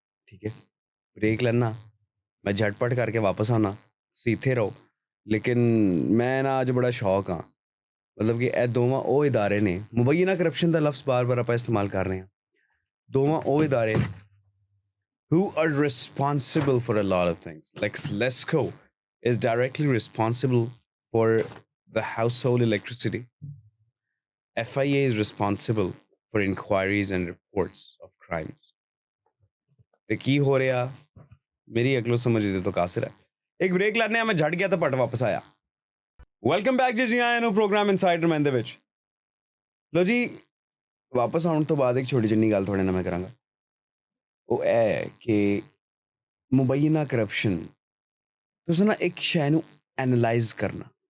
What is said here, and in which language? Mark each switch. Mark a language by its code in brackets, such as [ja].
[pa] ਠੀਕ ਹੈ, ਬ੍ਰੇਕ ਲੈਣਾ, ਮੈਂ ਝਟਪਟ ਕਰਕੇ ਵਾਪਸ ਆਉਣਾ, ਤੁਸੀਂ ਇੱਥੇ ਰਹੋ। ਲੇਕਿਨ ਮੈਂ ਨਾ ਅੱਜ ਬੜਾ ਸ਼ੌਕ ਹਾਂ, ਮਤਲਬ ਕਿ ਇਹ ਦੋਵਾਂ ਉਹ ਇਦਾਰੇ ਨੇ, ਮੁਬੈਨਾ ਕਰਪਸ਼ਨ ਦਾ ਲਫ਼ਜ਼ ਬਾਰ-ਬਾਰ ਆਪਾਂ ਇਸਤੇਮਾਲ ਕਰ ਰਹੇ ਹਾਂ, ਦੋਵਾਂ ਉਹ ਇਦਾਰੇ [en] who are responsible for a lot of things. Like LESCO is directly responsible for the household electricity. FIA is responsible for inquiries and reports of crimes. [pa] ਤੇ ਕੀ ਹੋ ਰਿਹਾ ਮੇਰੀ ਅਕਲੋ ਸਮਝ ਦੇ ਤੋਂ ਕਾਸਿਰ ਹੈ। ਇੱਕ ਬ੍ਰੇਕ ਲੈਣੇ ਆ, ਮੈਂ ਝੜ ਗਿਆ ਤਾਂ ਪਟ ਵਾਪਸ ਆਇਆ। ਵੈਲਕਮ ਬੈਕ ਜੀ ਆਇਆਂ ਨੂੰ ਪ੍ਰੋਗਰਾਮ ਇਨਸਾਈਡਰ ਮੈਨ ਦੇ ਵਿੱਚ। ਲੋ ਜੀ, ਵਾਪਸ ਆਉਣ ਤੋਂ ਬਾਅਦ ਇੱਕ ਛੋਟੀ ਜਿੰਨੀ ਗੱਲ ਤੁਹਾਡੇ ਨਾਲ ਮੈਂ ਕਰਾਂਗਾ। ਉਹ ਇਹ ਕਿ ਮੁਬੈਨਾ ਕਰਪਸ਼ਨ, ਤੁਸੀਂ ਨਾ ਇੱਕ ਸ਼ੈ ਨੂੰ ਐਨਾਲਾਈਜ਼ ਕਰਨਾ।